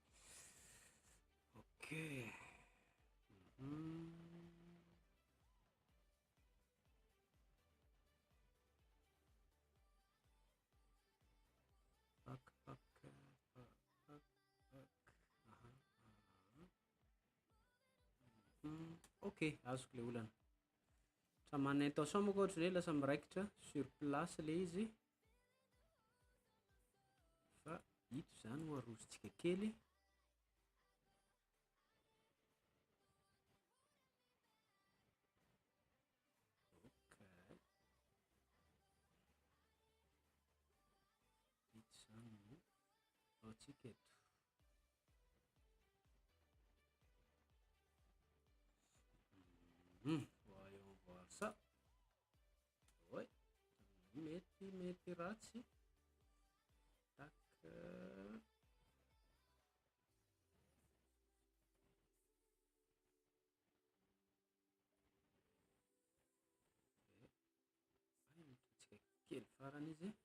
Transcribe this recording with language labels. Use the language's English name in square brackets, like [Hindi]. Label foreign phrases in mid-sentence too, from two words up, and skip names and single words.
[Malagasy] Ok. Pak pak pak pak pak. Ok, azoko le olana. Sa manana intention moa ohatra hoe lasa miraikitra [French] sur place [Malagasy] le izy. Fa ito zany ho arosontsika kely. Ok. Ito zany no ataontsika eto. [French] Voyons voir ça. Ouais. [Malagasy] Mety ratsy. Tac. Mitsika kely farany izy.